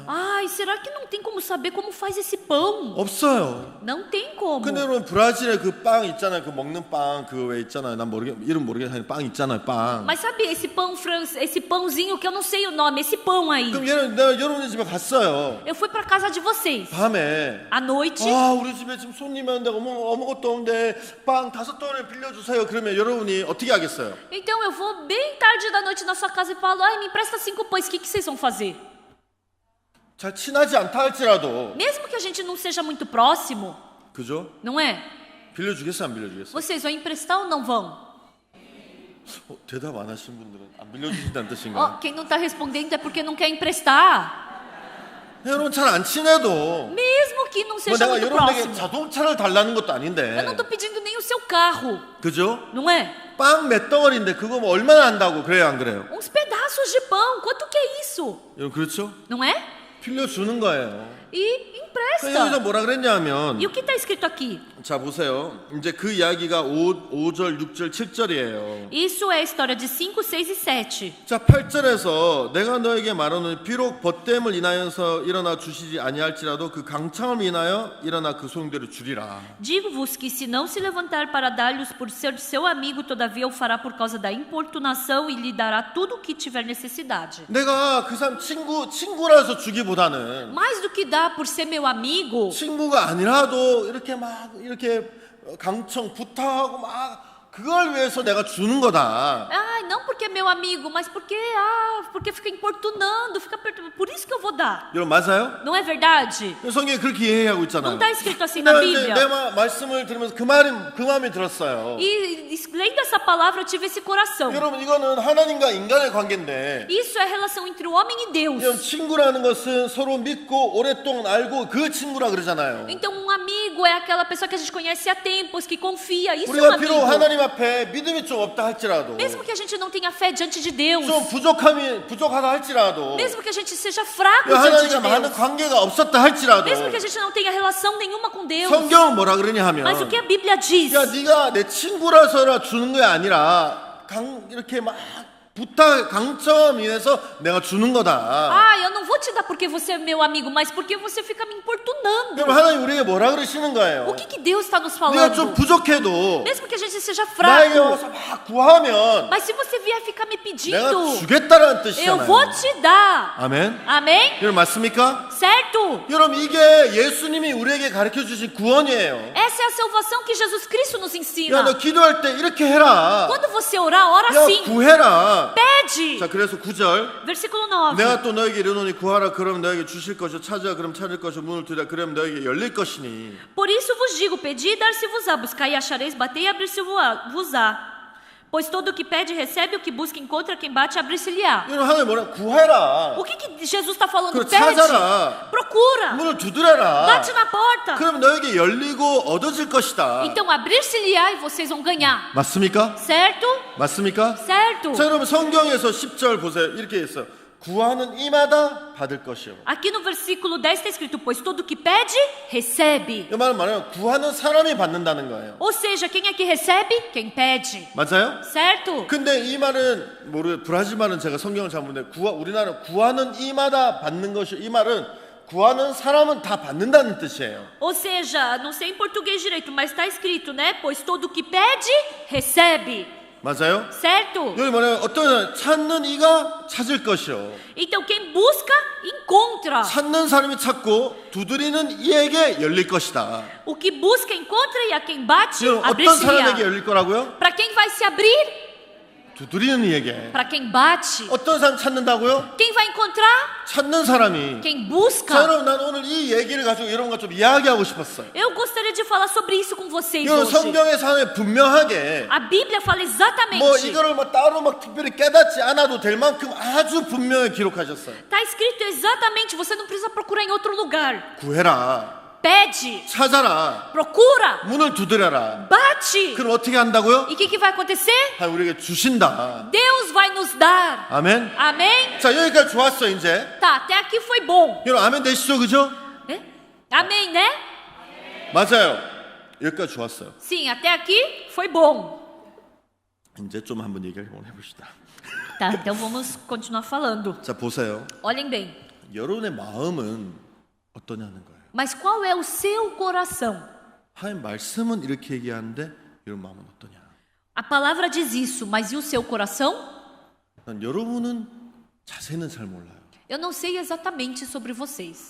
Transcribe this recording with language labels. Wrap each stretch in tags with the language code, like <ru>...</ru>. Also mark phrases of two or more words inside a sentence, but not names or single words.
<pt>Ai, será que não tem como saber como faz esse pão?</pt> <ko>없어요.</ko> <pt>Não tem como.</pt> <ko>근데 여러분 브라질에 그 빵 있잖아요. 그 먹는 빵 그 왜 있잖아요. 난 이름 모르겠는데 빵 있잖아요. 빵.</ko> <pt>Mas sabe esse pão esse pãozinho que eu não sei o nome, esse pão aí.</pt> <ko>그럼 내가 여러분의 집에 갔어요.</ko> <pt>Eu fui para casa de vocês.</pt> <ko>밤에</ko> <pt>À noite.</pt> <ko>아 우리 집에 지금 손님이 왔는데 아무것도 없는데 빵 5덩어리 빌려주세요. 그러면 여러분이 어떻게 하겠어요?</ko> <pt>Então eu vou bem tarde da noite na sua casa e falo: ai, me empresta 5 pães, o que vocês vão fazer?</pt> <ko>잘 친하지 않다 할지라도</ko> <pt>Mesmo que a gente não seja muito próximo,</pt> <ko>그죠?</ko> <pt>não é?</pt> <ko>빌려주겠어 안 빌려주겠어?</ko> <pt>Vocês vão emprestar ou não vão?</pt> <ko>대답 안 하신 분들은 안 빌려주신다는 뜻인가요?</ko> <pt>Quem não está respondendo é porque não quer emprestar.</pt> <ko>여러분 잘 안 친해도</ko> <pt>Mesmo que não</pt> <ko>뭐</ko> <pt>seja</pt> <ko>내가</ko> <pt>muito</pt> <ko>여러분에게</ko> <pt>próximo.</pt> <ko>자동차를 달라는 것도</ko> <pt>Eu</pt> <ko>아닌데</ko> <pt>não tô pedindo nem o seu carro,</pt> <ko>그죠?</ko> <pt>não é?</pt> <ko>빵 몇 덩어리인데 그거 뭐 얼마나 한다고 그래요 안 그래요?</ko> <pt>Uns pedaços de pão, quanto que é isso?</pt> <ko>여러분 그렇죠?</ko> <pt>Não é?</pt> <ko>빌려주는 거예요.</ko> <pt>E</pt> <ko>여기서</ko> <pt>empresta.</pt> <ko>뭐라 그랬냐면</ko> <pt>E o que está escrito aqui?</pt> <ko>자 보세요. 이제 그 이야기가 5절, 6절, 7절이에요.</ko> <pt>Isso é a história de 5, 6 e 7.</pt> <ko>자 8절에서 내가 너에게 말하노니 비록 벗됨을 인하여서 일어나 주시지 아니할지라도 그 강창을 인하여 일어나 그 소용대로 주리라.</ko> <pt>Digo-vos que se não se levantar para dar-lhes por ser seu amigo, todavia o fará por causa da importunação e lhe dará tudo o que tiver necessidade.</pt> <ko>내가 그 사람 친구라서 주기보다는</ko> <pt>Mais do que dar por ser meu amigo,</pt> <ko>친구가 아니라도 이렇게 강청 부탁하고 막 그걸 위해서 내가 주는 거다.</ko> <pt>ai, não porque é meu amigo, mas porque fica importunando, fica perturbando. Por isso que eu vou dar.</pt> <ko>여러분 맞아요?</ko> <pt>Não é verdade?</pt> <ko>성경에 그렇게 이해하고</ko> <pt>Não</pt> <ko>있잖아요.</ko> <pt>está escrito assim na</pt> <ko>내가 이제</ko> <pt>Bíblia?</pt> <ko>내 말씀을 들으면서 그 마음이 들었어요.</ko> <pt>E lendo essa palavra eu tive esse coração.</pt> <ko>여러분 이거는 하나님과 인간의 관계인데</ko> <pt>Isso é a relação entre o homem e</pt> <ko>여러분</ko> <pt>Deus.</pt> <ko>친구라는 것은 서로 믿고 오랫동안 알고 그 친구라 그러잖아요.</ko> <pt>Então um amigo é aquela pessoa que a gente conhece há tempos, que confia. Isso é um</pt> <ko>우리가 비록</ko> <pt>amigo.</pt> <ko>하나님 앞에 믿음이 좀 없다 할지라도</ko> <pt>Mesmo que a gente não tenha fé diante de Deus,</pt> <ko>좀 부족하다 할지라도</ko> <pt>mesmo que a gente seja fraco diante</pt> <ko>하나님과</ko> <pt>de</pt> <ko>많은</ko> <pt>Deus,</pt> <ko>관계가 없었다 할지라도</ko> <pt>mesmo que a gente não tenha relação nenhuma com Deus,</pt> <ko>성경은 뭐라 그러냐 하면</ko> <pt>mas o que a Bíblia diz?</pt> <ko>야 네가 내 친구라서 주는 게 아니라 이렇게 막 부탁 강점 인해서 내가 주는 거다.</ko> <pt>Ah, eu não vou te dar porque você é meu amigo, mas porque você fica me importunando.</pt> <ko>그럼 하나님 우리에게 뭐라 그러시는 거예요?</ko> <pt>O que Deus está nos</pt> <ko>네가 좀</ko> <pt>falando?</pt> <ko>부족해도</ko> <pt>Mesmo que a gente seja</pt> <ko>나에게</ko> <pt>fraco,</pt> <ko>와서 막 구하면</ko> <pt>mas se você vier ficar me</pt> <ko>내가</ko> <pt>pedindo,</pt> <ko>주겠다라는</ko> <pt>eu</pt> <ko>뜻이잖아요.</ko> <pt>vou te dar.</pt> <ko>아멘.</ko> <pt>Amém?</pt> <ko>여러분 맞습니까?</ko> <pt>Certo?</pt> <ko>여러분 이게 예수님이 우리에게 가르쳐 주신 구원이에요.</ko> <pt>Essa é a salvação que Jesus Cristo nos</pt> <ko>야</ko> <pt>ensina.</pt> <ko>너 기도할 때 이렇게 해라.</ko> <pt>Quando você orar, ora</pt> <ko>야</ko> <pt>assim.</pt> <ko>구해라.</ko> <pt>Pede.</pt> <ko>자 그래서 9절</ko> <pt>Versículo 9. 내가 또 너에게 이르노니 구하라 그러면 너에게 주실 것이요 찾으라 그럼 찾을 것이요 문을 두드리라 그러면 너에게 열릴 것이니. Por isso vos digo, pedi e dar-se-vos-á, buscai e achareis, batei e abrir-se-vos-á. Pois todo o que pede recebe, o que busca encontra, quem bate abrir-se-lhe-á.</pt> <ko>여러분 하나님 뭐라 구해라.</ko> <pt>O que Jesus está falando?</pt> <ko>그럼</ko> <pt>Pede,</pt> <ko>찾아라.</ko> <pt>procura,</pt> <ko>문을 두드려라.</ko> <pt>bate na porta.</pt> <ko>그럼 너에게 열리고 얻어질 것이다.</ko> <pt>Então abrir-se-lhe-á e vocês vão ganhar.</pt> <ko>맞습니까?</ko> <pt>Certo?</pt> <ko>맞습니까?</ko> <pt>Certo.</pt> <ko>자 여러분 성경에서 10절 보세요. 이렇게 있어요. 구하는 이마다 받을 것이요.</ko> <pt>Aqui no versículo 10 está escrito, pois todo o que pede, recebe.</pt> <ko>이 말은 뭐냐면 구하는 사람이 받는다는 거예요.</ko> <pt>Ou seja, quem é que recebe? Quem pede.</pt> <ko>맞아요?</ko> <pt>Certo?</pt> <ko>근데 이 말은 브라질 말은 제가 성경을 잘 모르는데 우리나라는 구하는 이마다 받는 것이 이 말은 구하는 사람은 다 받는다는 뜻이에요.</ko> <pt>Ou seja, não sei em português direito, mas está escrito, né? Pois todo o que pede, recebe.</pt> <ko>맞아요?</ko> <pt>Certo?</pt> <ko>여기 뭐냐면 어떤 찾는 이가 찾을 것이요.</ko> <pt>Então quem busca, encontra.</pt> <ko>찾는 사람이 찾고 두드리는 이에게 열릴 것이다.</ko> <pt>O que busca, encontra, e a quem bate,</pt> <ko>지금 어떤 사람에게</ko> <pt>abrir-se-lhe-á.</pt> <ko>열릴 거라고요?</ko> <pt>Para quem vai se abrir?</pt> <ko>두드리는 이에게.</ko> <pt>Para quem bate.</pt> <ko>어떤 사람 찾는다고요?</ko> <pt>Quem vai encontrar?</pt> <ko>찾는 사람이.</ko> <pt>Quem</pt> <ko>자,</ko> <pt>busca.</pt> <ko>여러분 난 오늘 이 얘기를 가지고 여러분과 좀 이야기하고 싶었어요.</ko> <pt>Eu gostaria de falar sobre isso com vocês</pt> <ko>이거</ko> <pt>hoje.</pt> <ko>성경의 사람에 분명하게</ko> <pt>A Bíblia fala</pt> <ko>뭐</ko> <pt>exatamente.</pt> <ko>이거를 뭐 따로 막 특별히 깨닫지 않아도 될 만큼 아주 분명히 기록하셨어요.</ko> <pt>Está escrito exatamente, você não precisa procurar em outro lugar.</pt> <ko>구해라.</ko> <pt>Pede,</pt> <ko>찾아라.</ko> <pt>procura,</pt> <ko>문을 두드려라.</ko> <pt>bate.</pt> <ko>그럼 어떻게 한다고요?</ko> <pt>E o que vai acontecer?</pt> <ko>우리에게 주신다.</ko> <pt>Deus vai nos dar.</pt> <ko>아멘.</ko> <pt>Amém?</pt> <ko>자 여기까지 좋았어 이제.</ko> <pt>Tá, até aqui foi bom.</pt> <ko>여러분 아멘 되시죠, 그죠?</ko> <pt>É? Amém, né?</pt> <ko>맞아요. 여기까지 좋았어요.</ko> <pt>Sim, até aqui foi bom.</pt> <ko>이제 좀 한번 얘기를 해봅시다.</ko> <pt>Tá, então vamos continuar falando.</pt> <ko>자 보세요.</ko> <pt>Olhem bem.</pt> <ko>여러분의 마음은 어떠냐는 거예요.</ko> <pt>Mas qual é o seu coração?</pt> <ko>하나님 말씀은 이렇게 얘기하는데 여러분 마음은 어떠냐?</ko> <pt>A palavra diz isso, mas e o seu coração?</pt> <ko>난 여러분은 자세는 잘 몰라요.</ko> <pt>Eu não sei exatamente sobre vocês,</pt>